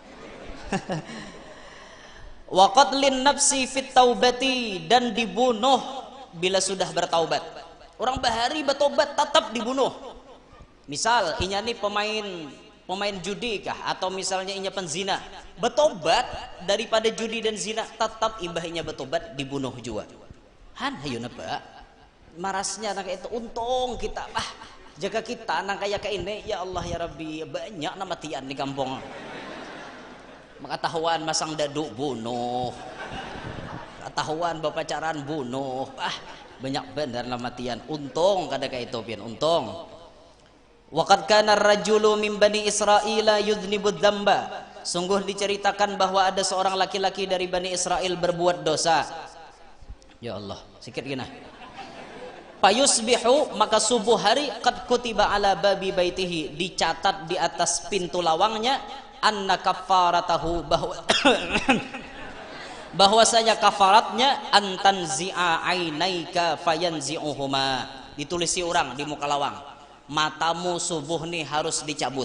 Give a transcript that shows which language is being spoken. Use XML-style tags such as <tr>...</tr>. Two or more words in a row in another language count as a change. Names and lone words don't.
<ar>وقتل النفس في التوبة</ar> <id>dan dibunuh bila sudah bertaubat.</id> <bjn>Orang bahari bertobat tetap dibunuh. Misal inya nih pemain judi kah atau misalnya inya penzina bertobat daripada judi dan zina tetap imbahnya bertobat dibunuh juga hayo napa marasnya nang itu untung kita jaga kita nang kayak ini</bjn> <ar>يا الله يا ربي</ar> <bjn>banyak namatian di kampung mengetahuan masang dadu bunuh ketahuan bapacaran bunuh banyak benar namatian untung kada kayak itu pian untung.</bjn> <ar>وقد كان الرجل من بني إسرائيل يذنب ذنبا.</ar> <id>Sungguh diceritakan bahwa ada seorang laki-laki dari Bani Israel berbuat dosa.</id> <ar>يا الله,</ar> <bjn>sikit gina. Payusbihu maka subuh hari</bjn> <ar>قد كتب على باب بيته</ar> <bjn>dicatat di atas pintu lawangnya</bjn> <ar>أن كفارته</ar> <bjn>bahwasanya kafaratnya</bjn> <ar>أن تنزع عينيك فينزعهما.</ar> <bjn>Ditulisi orang di muka lawang, matamu subuh nih harus dicabut.</bjn>